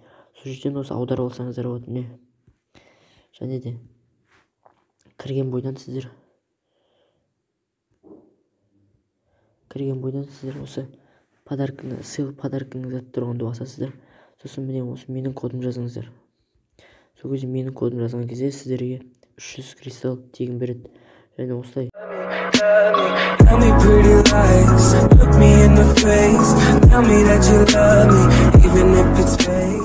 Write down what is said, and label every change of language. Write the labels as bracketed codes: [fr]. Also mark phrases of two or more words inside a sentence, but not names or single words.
[kk] Сол жерден осы аударып алсаңыздар болады, міне. Және де кірген бойдан сіздер осы подаркаңызды тұрғанды басасыздар. Сосын міне осы менің кодым жазыңыздар. Сол кезде менің кодым жазған кезде сіздерге 300 кристалл тегін береді. Және осылай. [en] Tell me pretty lies, look me in the face, tell me that you love me, even if it's fake.